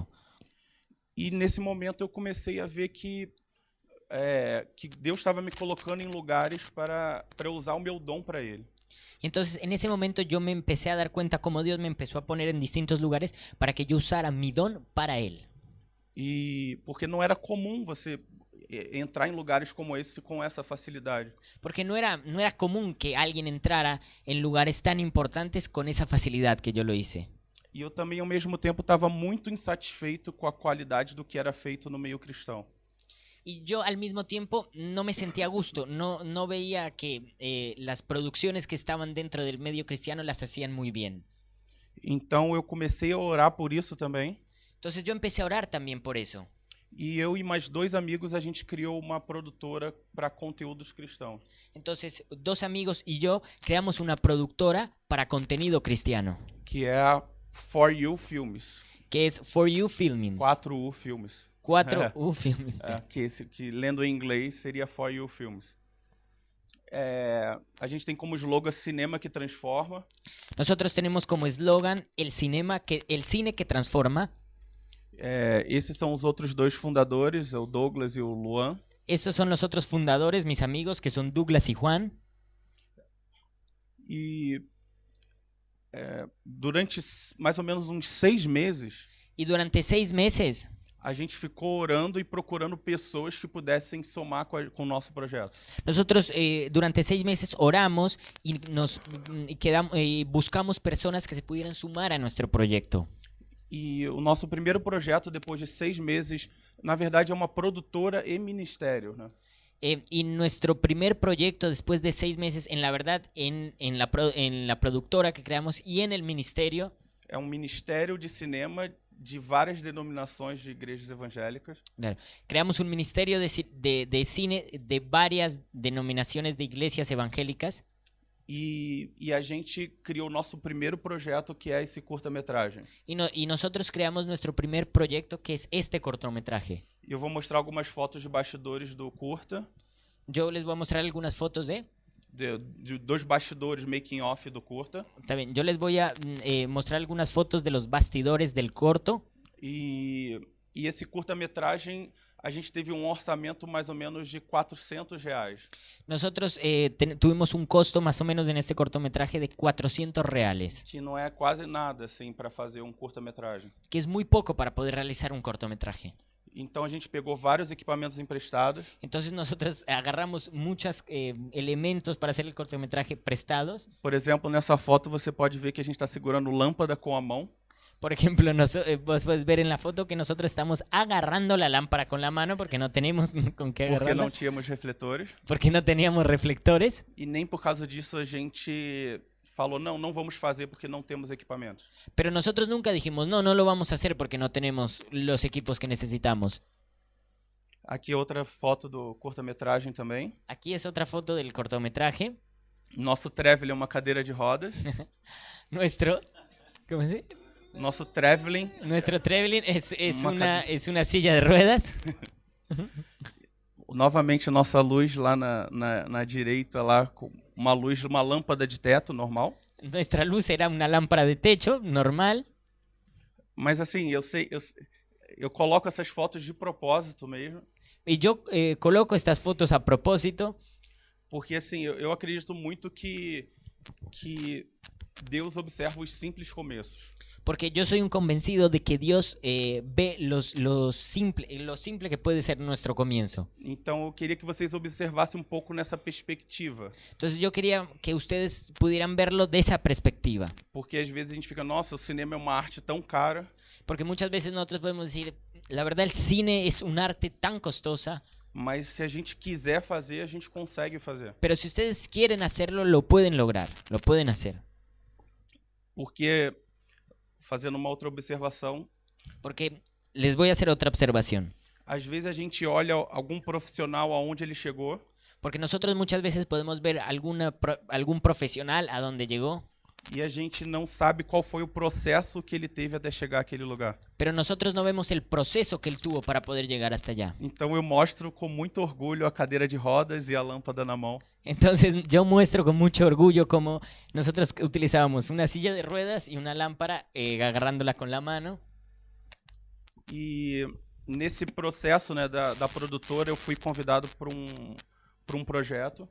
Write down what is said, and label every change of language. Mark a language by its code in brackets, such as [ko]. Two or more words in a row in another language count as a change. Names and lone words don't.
[pt] E nesse momento eu comecei a ver que Deus estava me colocando em lugares para eu usar o meu dom para Ele. [es] Y entonces en ese momento yo me empecé a dar cuenta cómo Dios me empezó a poner en distintos lugares para que yo usara mi don para Él. [pt] E porque não era comum você entrar em lugares como esse com essa facilidade. [es] Porque no era común que alguien entrara en lugares tan importantes con esa facilidad que yo lo hice. [pt] E eu também, ao mesmo tempo, estava muito insatisfeito com a qualidade do que era feito no meio cristão. [es] Y yo al mismo tiempo no me sentía a gusto, no veía que las producciones que estaban dentro del medio cristiano las hacían muy bien. [pt] Então eu comecei a orar por isso também. [es] Entonces yo empecé a orar también por eso. [pt] E eu e mais 2 amigos, a gente criou uma produtora para conteúdos cristãos. [es] Entonces 2 amigos y yo creamos una productora para contenido cristiano, [pt] Que é a For You Filmes. [es] que es For You Filmings. [pt] 4U Filmes. [es] 4U Films. [pt] Que lendo em inglês seria For You Filmes. A gente tem como slogan Cinema que Transforma. [es] Nosotros tenemos como eslogan el cine que transforma. [pt] Esses são os outros 2 fundadores, o Douglas e o Luan. [es] Estos son los otros fundadores, mis amigos, que son Douglas y Juan. [pt] E durante mais ou menos uns 6 meses, [es] Y durante 6 meses [pt] a gente ficou orando e procurando pessoas que pudessem somar com o nosso projeto. [es] nosotros durante 6 meses oramos y buscamos personas que se pudieran sumar a nuestro proyecto. [pt] E o nosso primeiro projeto, depois de 6 meses, na verdade é uma produtora e ministério, né? [es] Y nuestro primer proyecto después de 6 meses, en la verdad, en la productora que creamos y en el ministerio, [pt] É um ministério de cinema de várias denominações de igrejas evangélicas. [es] claro, creamos un ministerio de cine de varias denominaciones de iglesias evangélicas. [pt] E a gente criou o nosso primeiro projeto, que é esse curta-metragem. [es] Y nosotros creamos nuestro primer proyecto, que es este cortometraje. [pt] E eu vou mostrar algumas fotos de bastidores do curta, [es] Yo les voy a mostrar algunas fotos [pt] dos bastidores [en] making off [pt] do curta. [es] También, yo les voy a mostrar algunas fotos de los bastidores del corto. [pt] E esse curta-metragem, a gente teve um orçamento mais ou menos de R$400. [es] Nosotros tuvimos un costo más o menos en este cortometraje de 400 reales, [pt] Que não é quase nada, assim, para fazer um curta-metragem. [es] que es muy poco para poder realizar un cortometraje. [pt] Então a gente pegou vários equipamentos emprestados. [es] Entonces nosotros agarramos muchos elementos para hacer el cortometraje prestados. [pt] Por exemplo, nessa foto você pode ver que a gente está segurando lâmpada com a mão. [es] Por ejemplo, vos puedes ver en la foto que nosotros estamos agarrando la lámpara con la mano porque no tenemos con qué Porque agarrarla, [pt] não tínhamos refletores. [es] porque no teníamos reflectores. [pt] E nem por causa disso a gente falou, não vamos fazer porque não temos equipamentos. [es] Pero nosotros nunca dijimos, no lo vamos a hacer porque no tenemos los equipos que necesitamos. [pt] Aqui outra foto do curta-metragem também. [es] Aquí es otra foto del cortometraje. [pt] Nosso traveling é uma cadeira de rodas. [es] ¿Cómo se dice? [pt] Nosso traveling, [es] Nuestro traveling es Una una silla de ruedas. [pt] novamente nossa luz lá na direita, lá com uma luz, uma lâmpada de teto normal. [es] Nuestra luz era una lámpara de techo normal. [pt] Mas assim, eu coloco essas fotos de propósito mesmo. [es] Y yo coloco estas fotos a propósito [pt] Porque assim, eu acredito muito que Deus observa os simples começos. [es] porque yo soy un convencido de que Dios ve lo simple que puede ser nuestro comienzo. [pt] Então eu queria que vocês observassem um pouco nessa perspectiva. [es] Entonces yo quería que ustedes pudieran verlo de esa perspectiva. [pt] Porque às vezes a gente fica, nossa, o cinema é uma arte tão cara, [es] Porque muchas veces nosotros podemos decir, la verdad el cine es un arte tan costosa, [pt] mas se a gente quiser fazer, a gente consegue fazer. [es] pero si ustedes quieren hacerlo, lo pueden lograr, lo pueden hacer. [pt] Porque, fazendo uma outra observação, [es] Porque les voy a hacer otra observación. [pt] às vezes a gente olha algum profissional aonde ele chegou [es] Porque nosotros muchas veces podemos ver algún profesional a donde llegó, [pt] e a gente não sabe qual foi o processo que ele teve até chegar àquele lugar. [es] pero nosotros no vemos el proceso que él tuvo para poder llegar hasta allá. [pt] Então eu mostro com muito orgulho a cadeira de rodas e a lâmpada na mão. [es] Entonces yo muestro con mucho orgullo cómo nosotros utilizábamos una silla de ruedas y una lámpara agarrándola con la mano. [pt] E nesse processo, né, da produtora, eu fui convidado por um projeto.